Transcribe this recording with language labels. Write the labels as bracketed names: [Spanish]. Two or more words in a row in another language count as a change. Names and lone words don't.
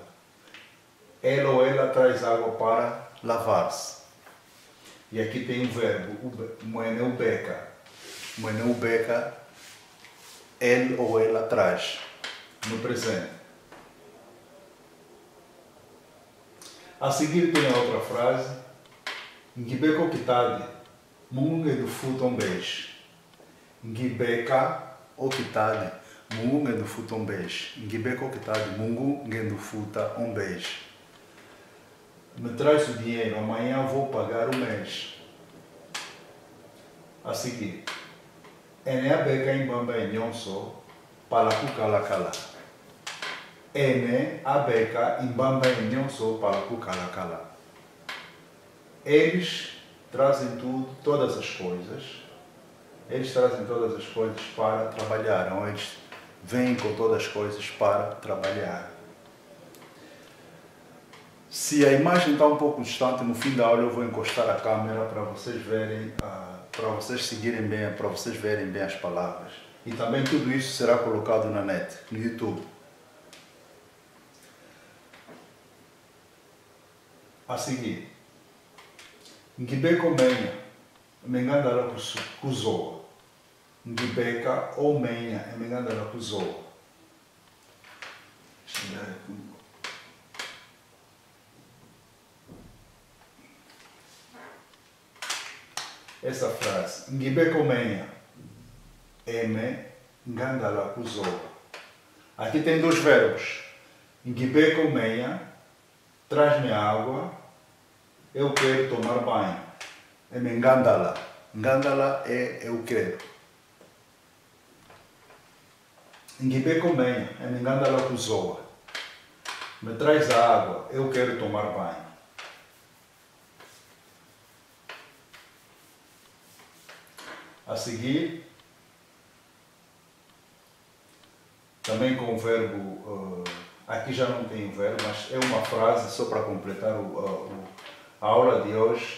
[Portuguese] Ela ou ela traz água para lavar-se. E aqui tem o verbo Mueneubeka. Mueneubeka, ele ou ela traz no presente. A seguir tem a outra frase. [Kimbundu] Ngibeka kitadi mungu do futombej. Ngibeka kitadi mungu do futombej. Ngibeka kitadi mungu do futombej. [Portuguese] Me traz o dinheiro, amanhã vou pagar o mês. A seguir. [Kimbundu] Eneabeka imbamba nyonso para kukalakala. Eneabeka imbamba nyonso para kukalakala. [Portuguese] Eles trazem tudo, todas as coisas. Eles trazem todas as coisas para trabalhar. Ou eles vêm com todas as coisas para trabalhar. Se a imagem está um pouco distante, no fim da aula eu vou encostar a câmera para vocês verem, para vocês seguirem bem, para vocês verem bem as palavras. E também tudo isso será colocado na net, no YouTube. A seguir, [Kimbundu] Ngibeko menha, mengandala kuzoa. Ngibeka ou menha, mengandala kuzoa. [Portuguese] Essa frase, [Kimbundu] Ngibeko menha, ngandala kuzoa. [Portuguese] Aqui tem dois verbos. [Kimbundu] Ngibeko menha, [Portuguese] traz-me água, eu quero tomar banho. [Kimbundu] Ngandala. Ngandala [Portuguese] é eu quero. [Kimbundu] Ngibeko menha, ngandala kuzoa. [Portuguese] Me traz a água, eu quero tomar banho. A seguir, também com o verbo, aqui já não tem o verbo, mas é uma frase só para completar a aula de hoje.